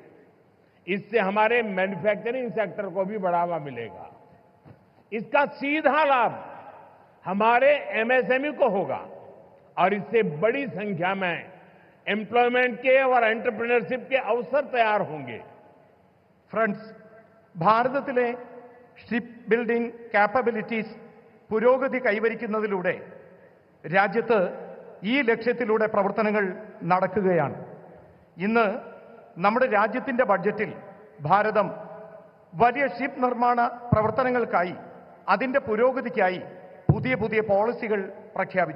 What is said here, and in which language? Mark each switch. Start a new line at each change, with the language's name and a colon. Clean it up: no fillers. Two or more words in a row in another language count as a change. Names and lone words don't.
Hindi: इससे हमारे
English: manufacturing sector
Hindi: को भी बढ़ावा मिलेगा. इसका सीधा लाभ हमारे एमएसएमई को होगा और इससे बड़ी संख्या में एम्प्लॉयमेंट के और एंटरप्रेन्योरशिप के अवसर तैयार होंगे.
Malayalam: ഫ്രണ്ട്സ്, ഭാരതത്തിലെ
English: ship building capabilities
Malayalam: പുരോഗതി കൈവരിക്കുന്നതിലൂടെ രാജ്യത്ത് ഈ ലക്ഷ്യത്തിലൂടെ പ്രവർത്തനങ്ങൾ നടക്കുകയാണ്. ഇന്ന് നമ്മുടെ രാജ്യത്തിൻ്റെ ബഡ്ജറ്റിൽ ഭാരതം വലിയ ഷിപ്പ് നിർമ്മാണ പ്രവർത്തനങ്ങൾക്കായി അതിൻ്റെ പുരോഗതിക്കായി പുതിയ പുതിയ പോളിസികൾ പ്രഖ്യാപിച്ചു.